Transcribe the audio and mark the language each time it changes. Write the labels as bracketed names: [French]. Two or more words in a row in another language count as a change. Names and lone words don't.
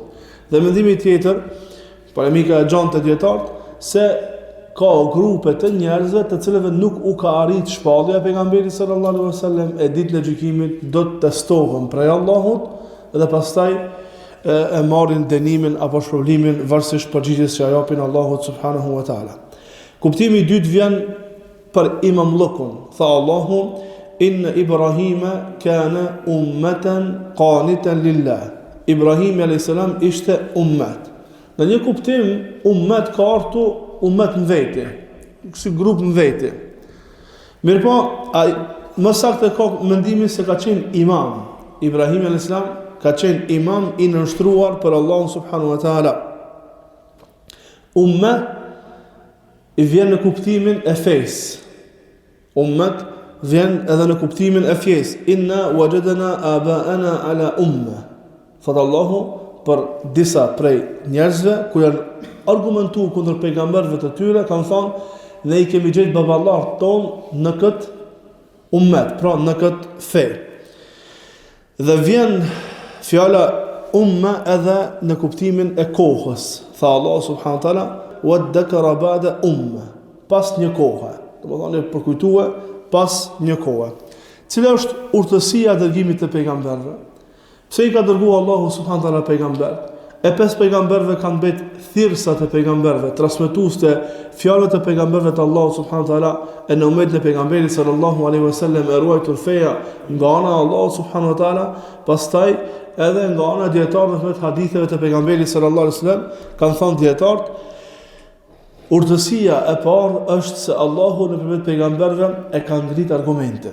[Albanian] Dhe mendimi tjetër, polemika e gjatë të dietarët, se ka grupe të njerëzve të cilëve nuk u ka arrit shpallja pejgamberit [Arabic] صلى الله عليه وسلم, [Albanian] e ditën e gjykimit do të testohen prej Allahut dhe pastaj e marrin dënimin apo shpërblimin varësisht përgjigjes që japin Allahut [Arabic] سبحانه وتعالى. [Albanian] Kuptimi i dytë vjen për imamllokun. Tha Allahu: [Arabic] "إن إبراهيم كان أمة قانتا لله." [Albanian] Ibrahim [Arabic] عليه السلام [Albanian] ishte ummet. Në një kuptim, ummet ka ardhur ummet në vete, si grup në vete. Mirëpo, më saktë ka mendimin se ka qenë imam. Ibrahim [Arabic] عليه السلام [Albanian] ka qenë imam i nënshtruar për Allahun [Arabic] سبحانه وتعالى. [Albanian] Ummet i vjen në kuptimin e fesë. Ummet vjen edhe në kuptimin e fjes. [Arabic] إنا وجدنا آباءنا على أمة. [Albanian] Thot Allahu për disa prej njerëzve ku janë argumentuar kundër pejgamberëve të tyre, kanë thënë ne I kemi gjetë baballarët tonë në këtë ummet, pra në këtë fe. Dhe vjen fjala umme edhe në kuptimin e kohës. Tha Allah [Arabic] سبحانه وتعالى, "وادكر بعد أمة", [Albanian] pas një kohe. Domethënë përkujtue pas një kohe. Cila është urtësia e dërgimit të pejgamberëve? Pse I ka dërguar Allahu [Arabic] سبحانه وتعالى [Albanian] pejgamberët? E pesë pejgamberëve kanë mbet thirrsat e pejgamberëve, transmetues të fjalët e pejgamberëve të Allahut [Arabic] سبحانه وتعالى, [Albanian] e në umetin e pejgamberit [Arabic] صلى الله عليه وسلم [Albanian] e ruajtur feja nga ana e Allahut [Arabic] سبحانه وتعالى, [Albanian] pastaj edhe nga ana e dietarëve me haditheve të pejgamberit [Arabic] صلى الله عليه وسلم, [Albanian] kanë thënë dietarët, urtësia e parë është se Allahu nëpërmjet pejgamberëve e ka ngrit argumente.